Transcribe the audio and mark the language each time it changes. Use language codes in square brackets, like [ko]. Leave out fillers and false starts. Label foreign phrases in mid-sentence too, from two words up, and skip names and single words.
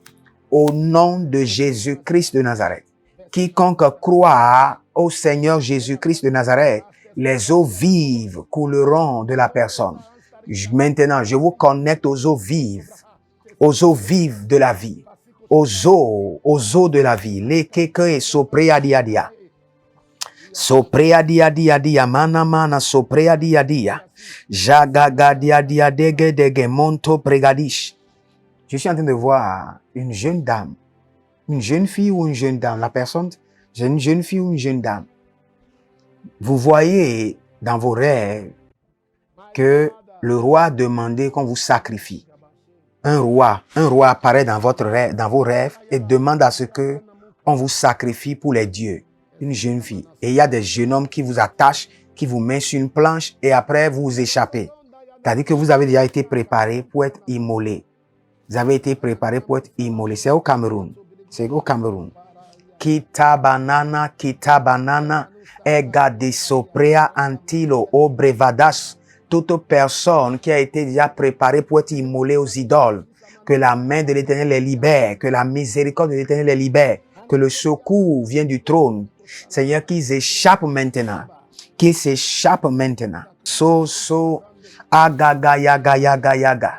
[fr] Au nom de Jésus-Christ de Nazareth. Quiconque croit au Seigneur Jésus-Christ de Nazareth, les eaux vives couleront de la personne. Maintenant, je vous connecte aux eaux vives de la vie. Aux eaux de la vie. Lekeke soprea dia. Soprea dia, mana, soprea dia. Jagaga dia, dege, monto pregadish. Je suis en train de voir une jeune dame, une jeune fille ou une jeune dame. La personne, c'est une jeune fille ou une jeune dame. Vous voyez dans vos rêves que le roi demandait qu'on vous sacrifie. Un roi apparaît dans vos rêves et demande à ce que on vous sacrifie pour les dieux. Une jeune fille. Et il y a des jeunes hommes qui vous attachent, qui vous mettent sur une planche et après vous échappez. C'est-à-dire que vous avez déjà été préparé pour être immolé. Vous avez été préparé pour être immolé. C'est au Cameroun. C'est au Cameroun. Kita banana, ega de soprea antilo obrevadas. Toute personne qui a été déjà préparée pour être immolée aux idoles, que la main de l'Éternel les libère, que la miséricorde de l'Éternel les libère, que le secours vient du trône. Seigneur, qu'ils échappent maintenant. Qu'ils s'échappent maintenant. Agaga yaga yaga yaga.